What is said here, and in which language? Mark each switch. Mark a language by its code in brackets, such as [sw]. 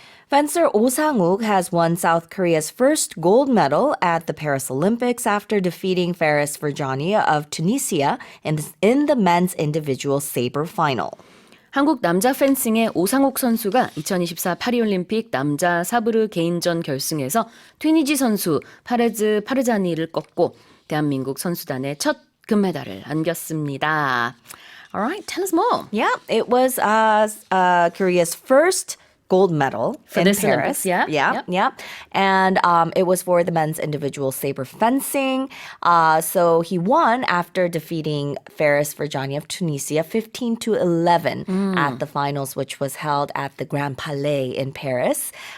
[en] Fencer Oh Sang-uk has won South Korea's first gold medal at the Paris Olympics after defeating Faris Ferjani of Tunisia in the men's individual saber final. [ko] 한국 남자 펜싱의 오상욱 선수가 2024 파리올림픽 남자 사브르 개인전 결승에서 튀니지 선수 파레즈 파르자니를 꺾고 대한민국 선수단의 첫 금메달을 안겼습니다. [en] All right, tell us more. Yeah, it was Korea's first gold medal in this Paris. Olympics, yeah. Yeah. And it was for the men's individual saber fencing. So he won after defeating Faris Ferjani of Tunisia 15-11 at the finals, which was held at the Grand Palais in Paris.